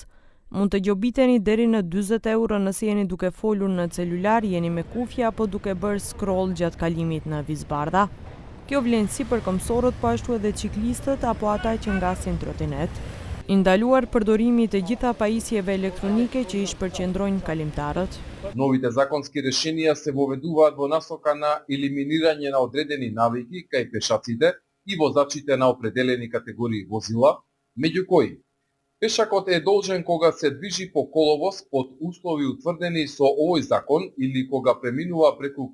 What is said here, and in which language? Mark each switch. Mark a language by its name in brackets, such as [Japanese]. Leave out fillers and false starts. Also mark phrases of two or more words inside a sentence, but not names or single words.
[Albanian] Mund të gjobiteni deri në 40 euro nëse jeni duke folur në celular, jeni me kufje apo duke bërë scroll gjatë kalimit në vizbardha. Kjo vlen si për mësorët, po ashtu edhe ciklistët apo ata që ngasin trotinet. I ndaluar përdorimi të gjitha pajisjeve elektronike që i shpërqendrojnë kalimtarët. [Macedonian] Новите законски решенија се воведуваат во насока на елиминирање на одредени навики кај пешаците и возачите на определени категории возила, меѓу кои пешакот е должен кога се движи по коловоз под услови утврдени со овој закон или кога преминува преку